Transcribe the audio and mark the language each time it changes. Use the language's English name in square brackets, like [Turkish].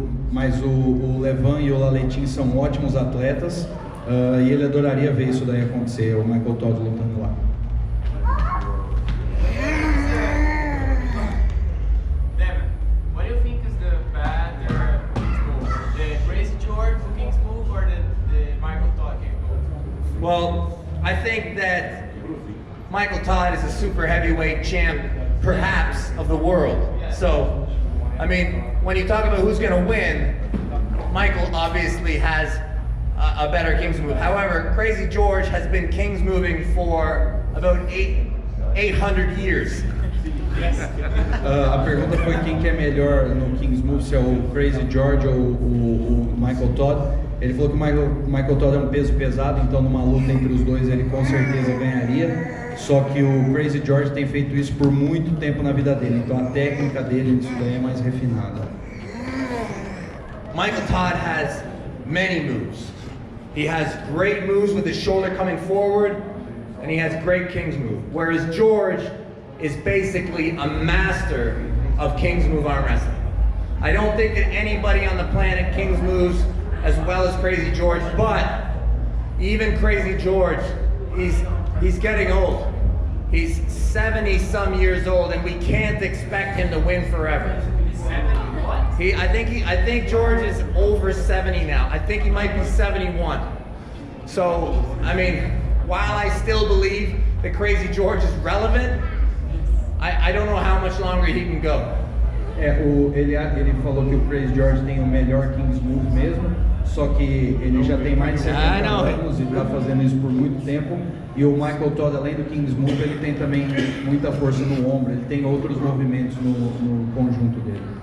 [Portuguese] Mas o Levan e o Larratt são ótimos atletas, e ele adoraria ver isso daí acontecer, o Michael Todd lutando lá. [English] Devon, what do you think is the better move? The Crazy George King's move or the Michael Todd King's move? Well, I think that Michael Todd is a super heavyweight champ, perhaps, of the world. So, I mean, when you talk about who's going to win, Michael obviously has a better King's move. However, Crazy George has been King's moving for about 800 years. [Portuguese] A pergunta foi quem que é melhor no King's Move, se é o Crazy George ou o Michael Todd. Ele falou que o Michael Todd é um peso pesado, então numa luta entre os dois ele com certeza ganharia. Só que o Crazy George tem feito isso por muito tempo na vida dele, então a técnica dele isso daí é mais refinada. [English] Michael Todd has many moves. He has great moves with his shoulder coming forward, and he has great King's move. Whereas George is basically a master of King's move arm wrestling. I don't think that anybody on the planet King's moves as well as Crazy George, but even Crazy George, he's getting old. He's 70-some years old, and we can't expect him to win forever. 70 what? I think George is over 70 now. I think he might be 71. So, I mean, while I still believe that Crazy George is relevant, I don't know how much longer he can go. [Portuguese] Ele falou que o Crazy George tem o melhor King's Move mesmo, só que ele já tem mais de 70 anos e está fazendo isso por muito tempo. E o Michael Todd, além do King's Move, ele tem também muita força no ombro, ele tem outros movimentos no conjunto dele.